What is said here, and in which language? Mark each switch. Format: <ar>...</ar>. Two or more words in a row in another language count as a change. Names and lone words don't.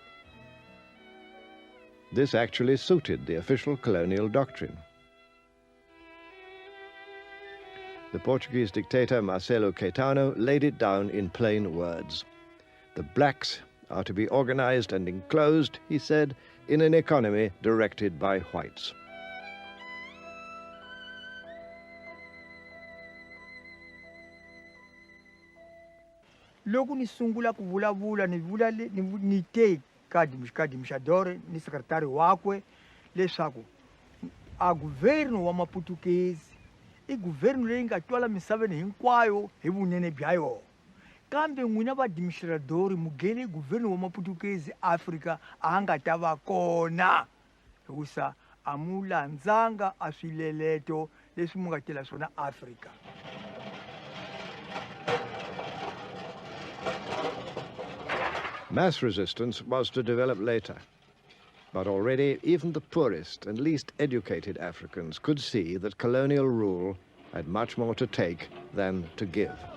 <en>This actually suited the official colonial doctrine. The Portuguese dictator Marcelo Caetano laid it down in plain words. The blacks are to be organized and enclosed, he said, in an economy directed by whites.</en> <ts>Loko ni sungula ku vulavula ni te ka dimshadore ni sekretari wakwe leswaku a guvernu wa maputukezi I guvernu leyi nga twala misaveni hinkwayo hi vunene bya yona kambe n'wina vadimixiradori mugeni guvernu wa maputukezi Afrika a nga ta va kona hikusa a mu landzanga a swileleto leswi mu nga tela swona Afrika.</ts> <en>Mass resistance was to develop later, but already even the poorest and least educated Africans could see that colonial rule had much more to take than to give.</en>